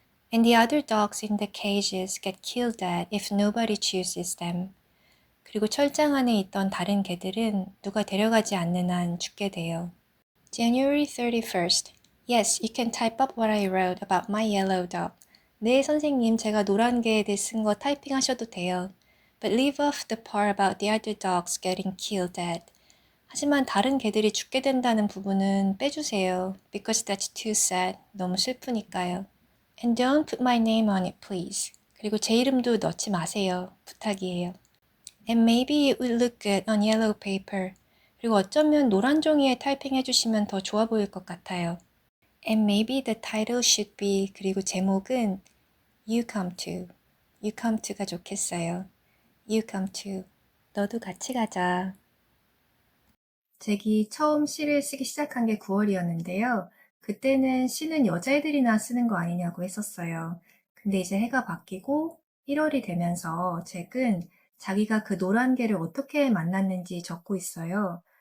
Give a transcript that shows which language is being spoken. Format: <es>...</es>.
<en>And the other dogs in the cages get killed dead if nobody chooses them.</en> <ko>그리고 철장 안에 있던 다른 개들은 누가 데려가지 않는 한 죽게 돼요.</ko> <en>January 31st. Yes, you can type up what I wrote about my yellow dog.</en> <ko>네, 선생님, 제가 노란 개에 대해 쓴 거 타이핑하셔도 돼요.</ko> <en>But leave off the part about the other dogs getting killed dead.</en> <ko>하지만 다른 개들이 죽게 된다는 부분은 빼주세요.</ko> <en>Because that's too sad.</en> <ko>너무 슬프니까요.</ko> <en>And don't put my name on it, please.</en> <ko>그리고 제 이름도 넣지 마세요. 부탁이에요.</ko> <en>And maybe it would look good on yellow paper.</en> <ko>그리고 어쩌면 노란 종이에 타이핑해 주시면 더 좋아 보일 것 같아요.</ko> <en>And maybe the title should be,</en> <ko>그리고 제목은</ko> <en>You come to.</en> <ko>You come to가 좋겠어요.</ko> <en>You come to.</en> <ko>너도 같이 가자. 잭이 처음 시를 쓰기 시작한 게 9월이었는데요. 그때는 시는 여자애들이나 쓰는 거 아니냐고 했었어요. 근데 이제 해가 바뀌고 1월이 되면서 잭은 자기가 그 노란 개를 어떻게 만났는지 적고 있어요.</ko>